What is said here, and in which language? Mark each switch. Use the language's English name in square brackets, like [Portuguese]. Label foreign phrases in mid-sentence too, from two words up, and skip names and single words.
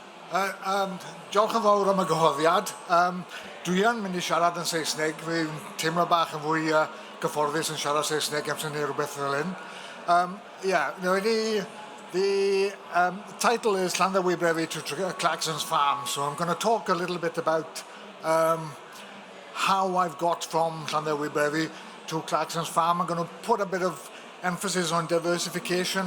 [Welsh] Diolch yn fawr am y gyhoeddiad. Dwi yn mynd i siarad yn Saesneg. Fi'n teimlo bach yn fwy gyfforddus yn siarad Saesneg am sy'n neud rhywbeth fel hyn. [English] The title is Llanddewi Brevi to Clarkson's farm. So I'm going to talk a little bit about how I've got from Llanddewi Brevi to Clarkson's farm. I'm going to put a bit of emphasis on diversification.